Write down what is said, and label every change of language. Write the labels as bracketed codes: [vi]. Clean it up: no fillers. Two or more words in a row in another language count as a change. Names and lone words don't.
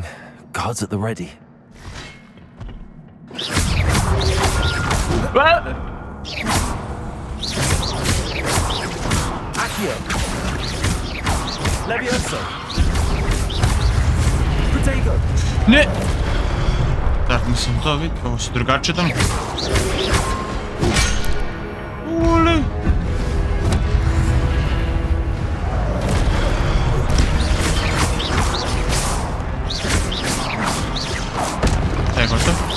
[en] Guards at the ready. [la] Accio. Levioso. Protego. [hr] Ne! Tak, nisam to vidio, ovo se drugačije tamo. Ule! Gotov.